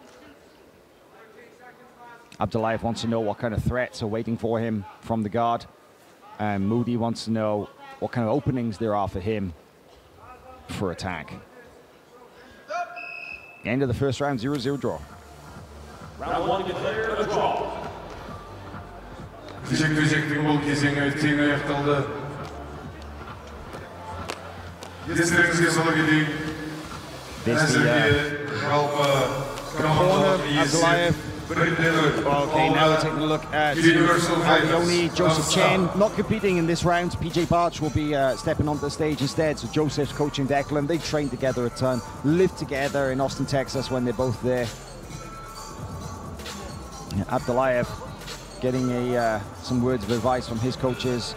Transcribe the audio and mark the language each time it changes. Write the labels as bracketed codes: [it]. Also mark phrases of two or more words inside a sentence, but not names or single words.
[en] Abdullayev wants to know what kind of threats are waiting for him from the guard. And Moody wants to know what kind of openings there are for him for attack. End of the 1st round, 0-0 draw. Round 1 declared a draw. [kk] Кезектің бұл кезеңі тең аяқталды. Естеріңізге сала кетейік. Әзірге жалпы командалық есеп. [en] Okay, now we're taking a look at Leone, Joseph Chen. Not competing in this round. PJ Barch will be stepping onto the stage instead. So Joseph's coaching Declan. They train together a ton, live together in Austin, Texas when they're both there. Abdullayev getting some words of advice from his coaches.